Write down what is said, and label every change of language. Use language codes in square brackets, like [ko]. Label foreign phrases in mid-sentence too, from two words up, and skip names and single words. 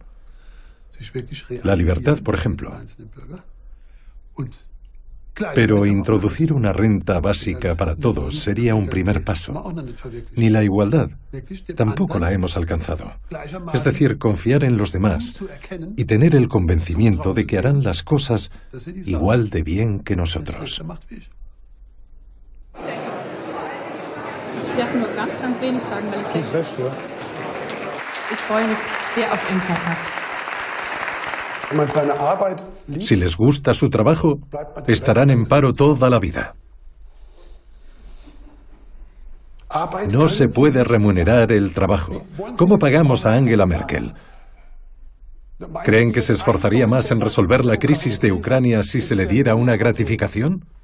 [es] La libertad, por ejemplo. Pero introducir una renta básica para todos sería un primer paso. Ni la igualdad, tampoco la hemos alcanzado. Es decir, confiar en los demás y tener el convencimiento de que harán las cosas igual de bien que nosotros. [de] Ich darf nur ganz wenig sagen, weil ich freue mich sehr auf Insight. [es] Si les gusta su trabajo, estarán en paro toda la vida. No se puede remunerar el trabajo. ¿Cómo pagamos a Angela Merkel? ¿Creen que se esforzaría más en resolver la crisis de Ucrania si se le diera una gratificación?